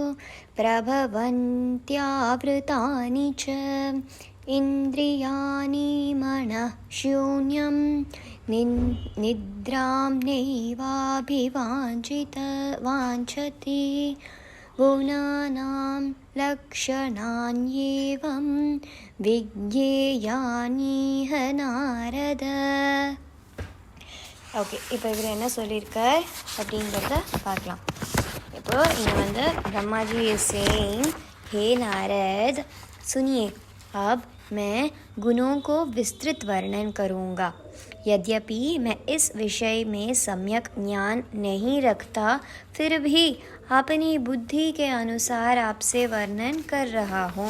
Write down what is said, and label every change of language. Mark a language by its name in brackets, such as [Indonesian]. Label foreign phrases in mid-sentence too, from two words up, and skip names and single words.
[Sanskrit] प्रभवन्त्यावृतानि च इन्द्रियाणि मनः शून्यं निद्रां नैवाभिवाञ्छति गुणानां लक्षणान्येवं विज्ञेयानिह नारद. [Tamil] ஓகே, இப்போ இவர் என்ன சொல்லியிருக்கார் அப்படிங்கிறத பார்க்கலாம். இப்போ இங்கே [Hindi] ब्रह्मा जी [English] is saying, [Hindi] हे नारद सुनिए, अब मैं गुणों को विस्तृत वर्णन करूँगा. यद्यपि मैं इस विषय में सम्यक ज्ञान नहीं रखता, फिर भी अपनी बुद्धि के अनुसार आपसे वर्णन कर रहा हूँ.